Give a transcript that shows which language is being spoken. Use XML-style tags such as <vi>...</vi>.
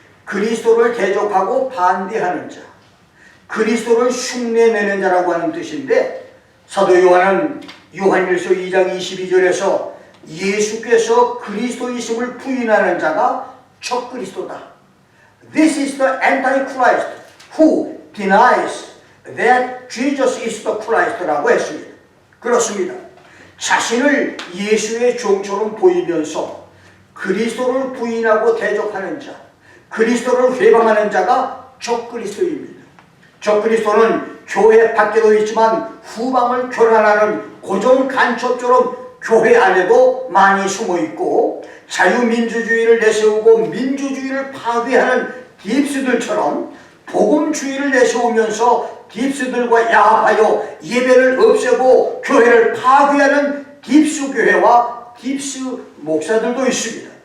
<ko>그리스도를 대적하고 반대하는 자, 그리스도를 흉내내는 자라고 하는 뜻인데, 사도 요한은 요한일서 2장 22절에서 예수께서 그리스도이심을 부인하는 자가 적그리스도다.</ko> <en>This is the Antichrist who denies that Jesus is the Christ</en> <ko>라고 했습니다. 그렇습니다. 자신을 예수의 종처럼 보이면서 그리스도를 부인하고 대적하는 자, 그리스도를 회방하는 자가 적그리스도입니다. 적그리스도는 교회 밖에도 있지만 후방을 교란하는 고정 간첩처럼 교회 안에도 많이 숨어 있고, 자유민주주의를 내세우고 민주주의를 파괴하는 딥스들처럼 복음주의를 내세우면서 딥스들과 야합하여 예배를 없애고 교회를 파괴하는 딥스교회와 딥스 목사들도 있습니다.</ko>